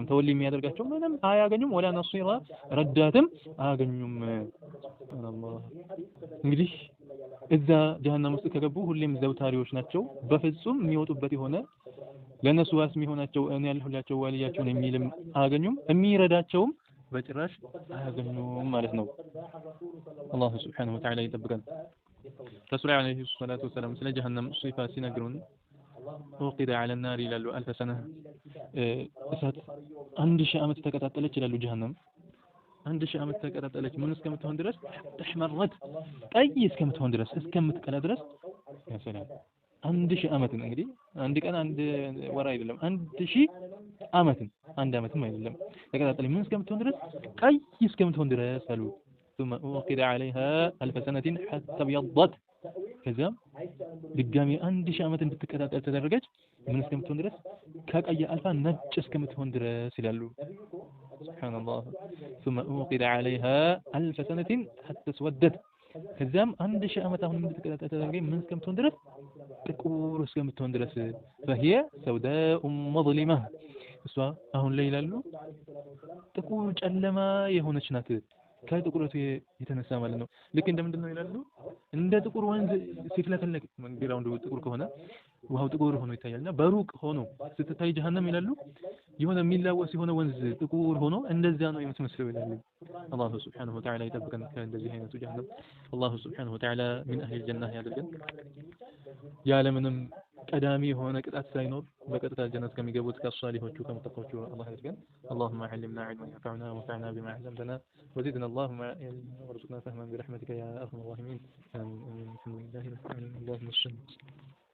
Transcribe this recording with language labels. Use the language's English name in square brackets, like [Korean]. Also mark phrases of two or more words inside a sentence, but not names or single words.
[Amharic] ተወልይ የሚያደርጋቸው ምንም አያገኙም [Arabic] ولا نصيرا [Amharic] ረዳትም አያገኙም ሱብሃንአላህ እንግዲህ እዛ ጀሃነም ውስጥ ከገቡ ሁሌም ዘውታሪዎች ናቸው በፍጹም የሚወጡበት የሆነ ለነሱ ዋስ የሚሆናቸው እኔ ያልሁላቸው ዋልያቸውን የሚልም አያገኙም የሚረዳቸውም በጭራሽ አያገኙም ማለት ነው አላህ [Arabic] سبحانه وتعالى [Amharic] ይጠብቀን ረሱል [Arabic] عليه الصلاة والسلام [Amharic] ስለ ጀሃነም ሲፋ ሲነግሩን [Arabic] وقد على النار [Amharic] ይላሉ 1000 سنه እሳት 1000 ዓመት ተቀጣጠለች ይላሉ ጀሃነም 1000 ዓመት ተቀጣጠለች ምን እስከምትሆን ድረስ ተሽመረጥ ቀይ እስከምትሆን ድረስ እስከምትቀላ ድረስ [Arabic] يا سلام [Amharic] 1000 ዓመት እንግዲህ አንድ ቀን አንድ ወር አይደለም 1000 ዓመት አንድ ዓመትም አይደለም ተቀጣጠለች ምን እስከምትሆን ድረስ ቀይ እስከምትሆን ድረስ አሉ [Arabic] ثم وقد عليها 1000 سنه حتى ابيضت [Amharic] ከዛም ድጋሚ 1000 ዓመት እንድትቀጣጠል ተደረገች ምን እስከምትሆን ድረስ ከቀይ አልፋ ነጭ እስከምትሆን ድረስ ይላሉ [Arabic] سبحان الله ثم وقد عليها 1000 سنه حتى اسودت [Amharic] ከዛም 1000 ዓመት አሁን እንድትቀጣጠል ተደረገች ምን እስከምትሆን ድረስ ጥቁር እስከምትሆን ድረስ [Arabic] فهي سوداء مظلمه [Amharic] እሷ አሁን ላይ ይላሉ ጥቁር ጨለማ የሆነች ናት ከጥቁረቱ የተነሳ ማለት ነው ልክ እንደምንድነው ይላሉ እንደ ጥቁር ወንዝ ሲፍለከለክ መንገራው ጥቁር ከሆነ ውሃው ጥቁር ሆኖ ይታያልና በሩቅ ሆኖ ስትታይ ጀሃነም ይላሉ የሆነ የሚላወስ የሆነ ወንዝ ጥቁር ሆኖ እንደዚያ ነው የምትመስለው ይላሉ አላህ [Arabic] سبحانه وتعالى [Amharic] ይጠብቀን ከእንደዚህ አይነቱ ጀሃነም አላህ [Arabic] سبحانه وتعالى من اهل الجنه [Amharic] ያድርገን ያለምንም ቀዳሚ የሆነ ቅጣት ሳይኖር በቀጥታ ጀነት ከሚገቡት ከሷሊሆቹ ከመተቆቹ አላህ ያድርገን [Arabic] اللهم علمنا علما ينفعنا وانفعنا بما علمتنا وزدنا اللهم وارزقنا فهما برحمتك يا ارحم الراحمين امين الحمد لله رب العالمين اللهم صل